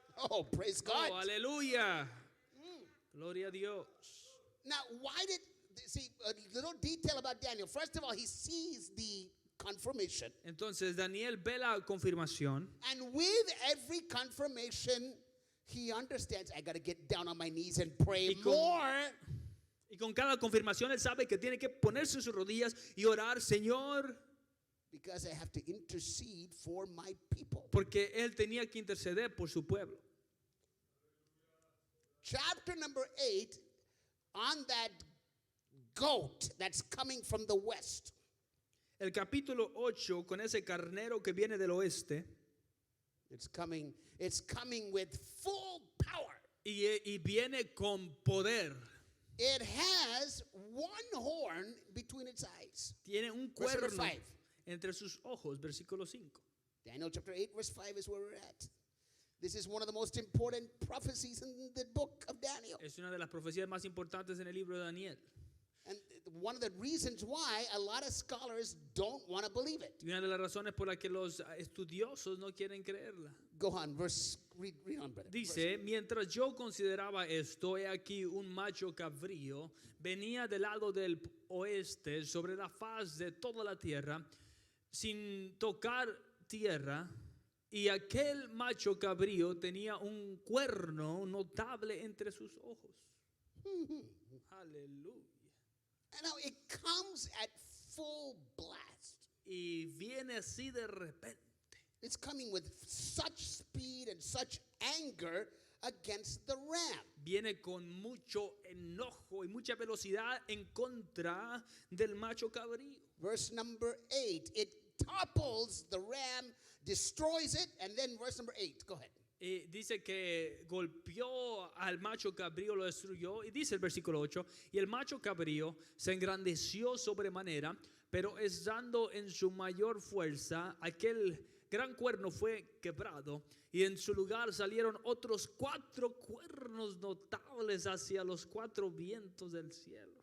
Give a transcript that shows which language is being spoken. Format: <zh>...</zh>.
<en>Oh, praise God.</en> <es>Oh, aleluya. Gloria a Dios.</es> <en>Now, why did, see, a little detail about Daniel. First of all, he sees the confirmation.</en> <es>Entonces Daniel ve la confirmación.</es> <en>And with every confirmation, he understands, I got to get down on my knees and pray</en> <es>Y con-</es> <en>more.</en> <es>Y con cada confirmación él sabe que tiene que ponerse en sus rodillas y orar, Señor,</es> <en>Because I have to intercede for my people.</en> <es>porque él tenía que interceder por su pueblo.</es> <en>Chapter number 8, on that goat that's coming from the west.</en> <es>El capítulo 8 con ese carnero que viene del oeste</es> <en>It's coming with full power.</en> <es>y viene con poder.</es> <en>It has one horn between its eyes.</en> <es>Tiene un</es> <en>Verse number</en> <es>cuerno 5. entre sus ojos, versículo 5.</es> <en>Daniel chapter 8, verse 5 is where we're at. This is one of the most important prophecies in the book of Daniel.</en> <es>Es una de las profecías más importantes en el libro de Daniel.</es> <en>And one of the reasons why a lot of scholars don't want to believe it.</en> <es>Y una de las razones por las que los estudiosos no quieren creerla.</es> <en>Go on, read on, brother.</en> <es>Dice, mientras yo consideraba esto, he aquí un macho cabrío venía del lado del oeste sobre la faz de toda la tierra, sin tocar tierra, y aquel macho cabrío tenía un cuerno notable entre sus ojos. Aleluya.</es> <en>And now it comes at full blast.</en> <es>Y viene así de repente.</es> <en>It's coming with such speed and such anger against the ram.</en> <es>Viene con mucho enojo y mucha velocidad en contra del macho cabrío.</es> <en>Verse number 8, it topples the ram, destroys it, and then verse number 8, go ahead.</en> <es>Y dice que golpeó al macho cabrío, lo destruyó. Y dice el versículo 8, y el macho cabrío se engrandeció sobremanera, pero estando en su mayor fuerza, aquel gran cuerno fue quebrado, y en su lugar salieron otros 4 cuernos notables hacia los 4 vientos del cielo.</es>